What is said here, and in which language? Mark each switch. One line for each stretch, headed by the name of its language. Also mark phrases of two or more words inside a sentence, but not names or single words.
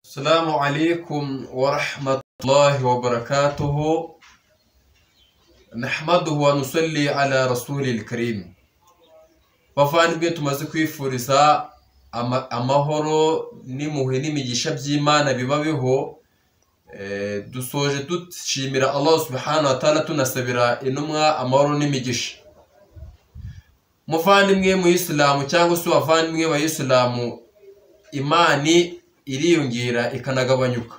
Arabic: السلام عليكم ورحمة الله وبركاته. نحمده ونصلي على رسول الكريم.
Kinyarwanda: bavana ibyo tumaze kwifuriza amahoro n'imuhe n'imigisha by'Imana bibabeho. Dusoje dushimira Allah
Arabic: سبحانه وتعالى,
Kinyarwanda: tunasabira intumwa amahoro n'imigisha. Muvandimwe mu Islamu cyangwa se bavandimwe ba Islamu, imani iriyongera ikanagabanyuka.